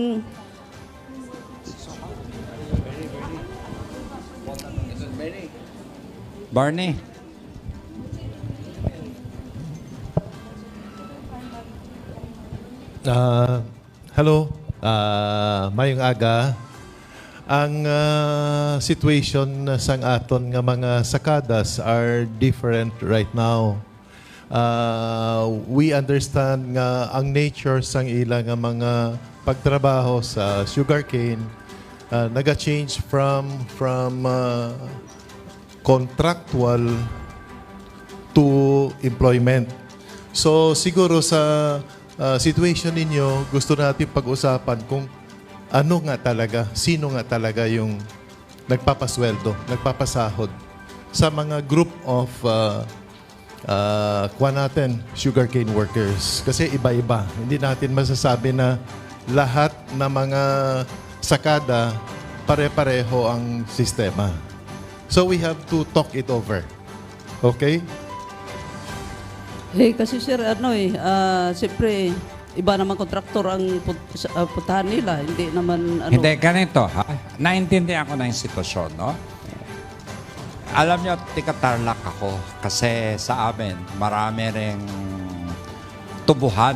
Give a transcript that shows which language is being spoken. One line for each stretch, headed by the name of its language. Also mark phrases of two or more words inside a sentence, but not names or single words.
English: Barney? Hello,
Hiligaynon: mayong aga. Ang situation sa aton nga mga sakadas
English: are different right now. We understand
Hiligaynon: nga ang nature sang ilang nga mga pagtrabaho sa sugarcane naga-change
English: from contractual to employment.
Filipino: So siguro sa situation ninyo, gusto natin pag-usapan kung ano nga talaga, sino nga talaga yung nagpapasweldo, nagpapasahod sa mga
English: group of sugarcane workers.
Filipino: Kasi iba-iba. Hindi natin masasabi na lahat na mga sakada pare-pareho ang sistema.
English: So we have to talk it over. Okay?
Filipino: kasi sir, siyempre, iba naman kontraktor ang puntahan nila. Hindi naman, ano. Hindi, ganito ha. Naintindihan ko na yung sitwasyon, no? Alam nyo, tika-Tarlac ako kasi sa amin, marami ring tubuhan.